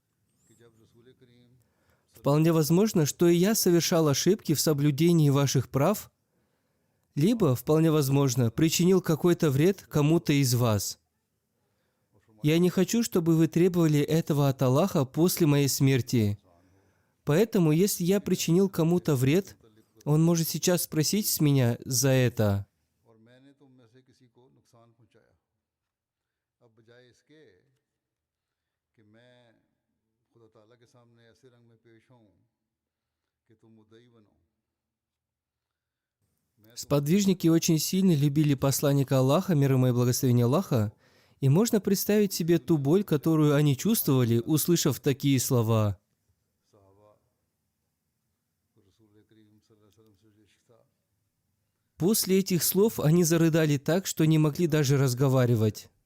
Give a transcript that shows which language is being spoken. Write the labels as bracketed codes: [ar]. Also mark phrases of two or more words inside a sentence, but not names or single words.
[ru] Вполне возможно, что и я совершал ошибки в соблюдении ваших прав, либо, вполне возможно, причинил какой-то вред кому-то из вас. Я не хочу, чтобы вы требовали этого от Аллаха после моей смерти. Поэтому, если я причинил кому-то вред, он может сейчас спросить с меня за это». [ur] اور میں نے تم میں سے کسی کو نقصان پہنچایا، اب بجائے اس کے کہ میں خدا تعالیٰ کے سامنے ایسے رنگ میں پیش ہوں کہ تم مدعی بنو. [ru] Сподвижники очень сильно любили посланника Аллаха, мир ему и благословение Аллаха, и можно представить себе ту боль, которую они чувствовали, услышав такие слова. После этих слов они зарыдали так, что не могли даже разговаривать.